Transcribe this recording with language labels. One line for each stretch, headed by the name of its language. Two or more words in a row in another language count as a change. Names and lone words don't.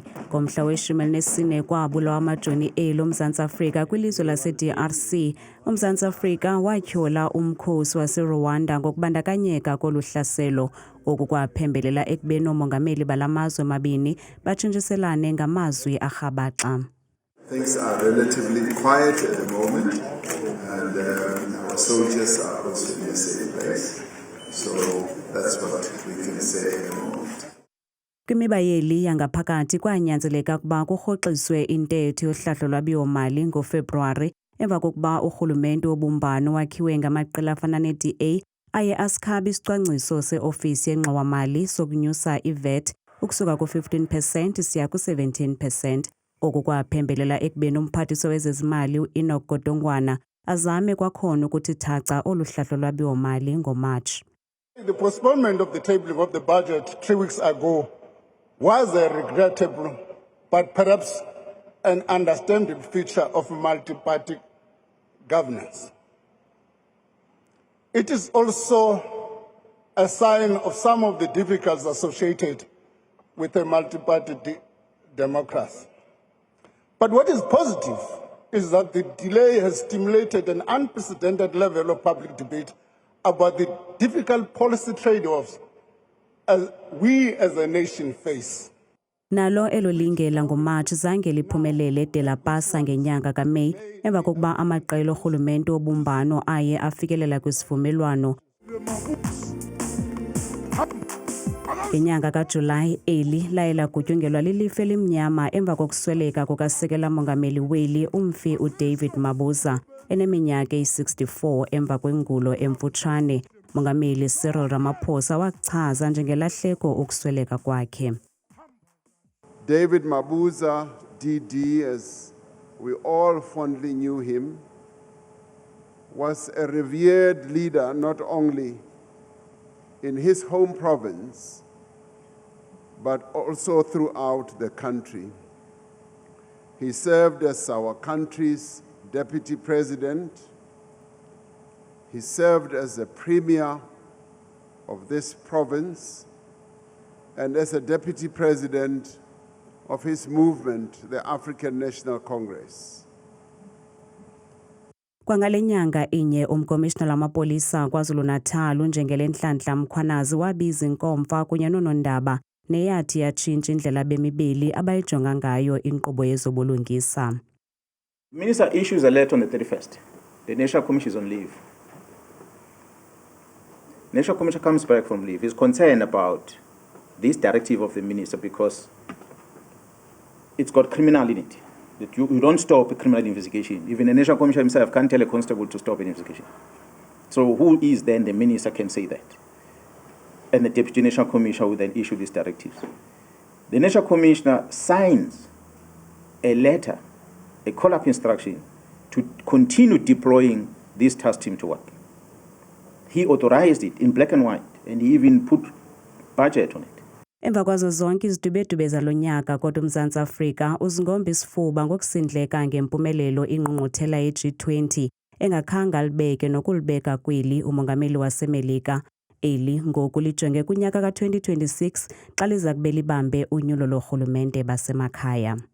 Xhosa: Ngomhla we-14 kwabulawa amajoni elo Mzantsi Afrika kwilizwe lase-DRC. uMzantsi Afrika watyhola umkhosi wase-Rwanda ngokubandakanyeka kolu hlaselo. Oku kwaphembelela ekubeni oomongameli bala mazwe mabini batshintshiselane ngamazwi arhabaxa.
English: Things are relatively quiet at the moment, and our soldiers are also in a safe place. So that's what we can say at the moment.
Xhosa: Kwimiba yeli yangaphakathi kwanyanzeleka ukuba kurhoxiswe intetho yohlahlo lwabiwo-mali ngoFebruwari emva kokuba urhulumente wobumbano wakhiwe ngamaqela afana ne-DA aye asikhaba isicwangciso se-ofisi yengxowa-mali sokunyusa iVAT ukusuka ku-15% siya ku-17%. Oku kwaphembelela ekubeni umphathiswa wezezimali uEnoch Godongwana azame kwakhona ukuthi thaca olu hlahlo lwabiwo-mali ngoMatshi.
English: The postponement of the tabling of the budget 3 weeks ago was a regrettable but perhaps an understandable feature of multi-party governance. It is also a sign of some of the difficulties associated with a multi-party democracy. But what is positive is that the delay has stimulated an unprecedented level of public debate about the difficult policy trade-offs as we as a nation face.
Xhosa: Nalo elo lingela ngoMatshi zange liphumelele de lapasa ngenyanga kaMeyi emva kokuba amaqela orhulumente wobumbano aye afikelela kwisivumelwano. Ngenyanga kaJulayi eli laye lagutyungelwa lilifu elimnyama emva kokusweleka kukasekela mongameli weli umfi uDavid Mabuza eneminyaka eyi-64 emva kwengulo emfutshane. Mongameli Cyril Ramaphosa wachaza njengelahleko ukusweleka kwakhe.
English: David Mabuza, DD, as we all fondly knew him, was a revered leader not only in his home province, but also throughout the country. He served as our country's deputy president. He served as the premier of this province and as a deputy president of his movement, the African National Congress.
Xhosa: Kwangale nyanga inye umkomishonala wamapolisa KwaZulu-Natal unjengelenhlanhla Mkhwanazi wabiza inkomfa kunye noonondaba neyathi yatshintsha indlela bemibili abayijonga ngayo inkqubo yezobulungisa.
English: Minister issues a letter on the 31st. The National Commission is on leave. National Commission comes back from leave. He's concerned about this directive of the minister because it's got criminal in it. That you don't stop a criminal investigation. Even the National Commission himself can't tell a constable to stop an investigation. So who is then the minister can say that? And the Deputy National Commissioner will then issue these directives. The National Commissioner signs a letter, a call-up instruction to continue deploying this task team to work. He authorized it in black and white, and he even put budget on it.
Xhosa: Emva kwazo zonke izidubedube zalo nyaka kodwa uMzantsi Afrika uzingomba isifuba ngokusindleka ngempumelelo ingqungquthela ye-G20 engakhange alibeke nokulibeka kweli umongameli waseMelika. Eli ngoku lijonge kunyaka ka-2026 xa liza kube libambe unyulo lorhulumente basemakhaya.